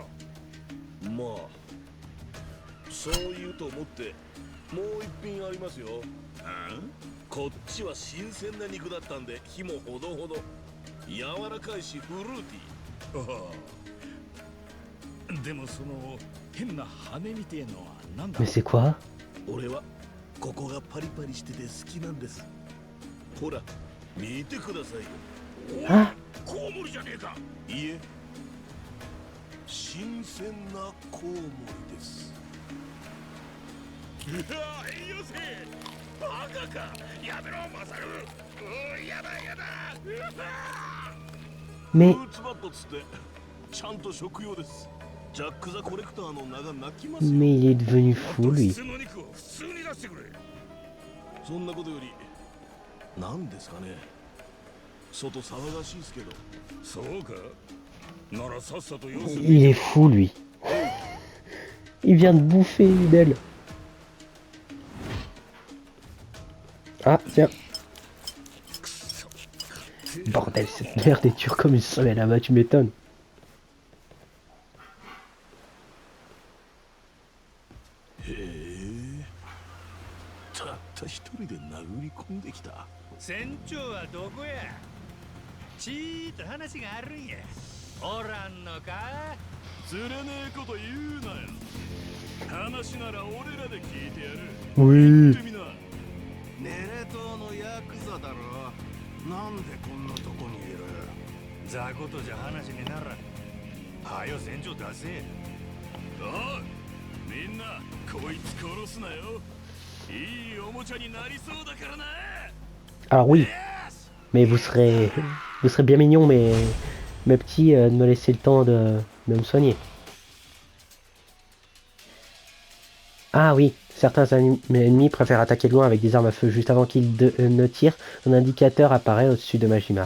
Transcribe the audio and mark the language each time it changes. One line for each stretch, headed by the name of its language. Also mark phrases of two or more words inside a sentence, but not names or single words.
Japanese: まあそう言うと思ってもう一品ありますよ。ここっちは新鮮な肉だったんで火もほどほど。柔らかいしフルーティー。ああ。でもその変な羽みてえのはなんだ。
French: Mais c'est quoi?
Japanese: 俺はここがパリパリしてて好きなんです。ほら見てくださいよ。あ、コウモリじゃねえか。いえ、新鮮なコウモリです。いや、栄養生バカか。やめろマサル。やだやだ。フ mais ルーツバットつってちゃんと食用です。ジャック・ザ・コレクターの名が泣きますよ。
French: mais il est devenu fou lui.
Japanese: 普通の肉を普通に出してくれ。そんなことより何ですかね。外騒がしいですけど。そうか。ならさっさと様子
French: Il est fou lui. Il vient de bouffer une aile. Ah tiens. Bordel, cette merde est dure comme une semelle là-bas, tu m'étonnes.
Japanese: へえ、たった一人で殴り込んできた。船長はどこや。ちーっと話があるんや。おらんのか。釣れねえこと言うなよ。話なら俺らで聞いてやる。 Oui. 言ってみな。ネレ島のヤクザだろ。なんでこんなとこにいる。雑魚とじゃ話にならん。はよ船長出せ。おい、みんなこいつ殺すなよ。いいおもちゃになりそうだからな。
French: Alors oui, mais vous serez bien mignon, mais mes petits, de me laisser le temps de me soigner. Ah oui, certains ennemis préfèrent attaquer de loin avec des armes à feu. Juste avant qu'ils ne tirent, un indicateur apparaît au-dessus de Majima.